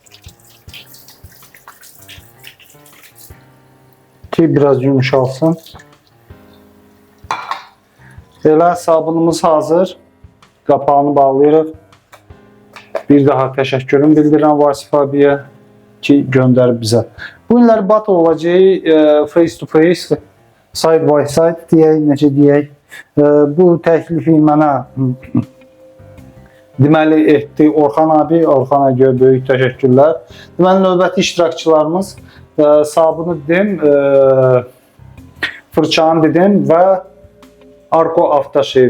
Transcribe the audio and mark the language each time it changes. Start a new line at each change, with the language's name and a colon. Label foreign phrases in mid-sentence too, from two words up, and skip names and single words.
Turkish: Ki biraz yumuşalsın.
Azerbaijani: Elə sabunumuz hazır. Qapağını bağlayırıq. Bir daha təşəkkürüm bildirirəm Vasif abiyə ki göndərib bizə. Bu günlər battle olacaq
English: face to face, side by side
Azerbaijani: deyək, necə deyək. Bu təklifi mənə deməli etdi Orxan abi. Orxana görə böyük təşəkkürlər. Deməli növbəti iştirakçılarımız sabunu dedim, fırçanı dedim və Arko Aftershave.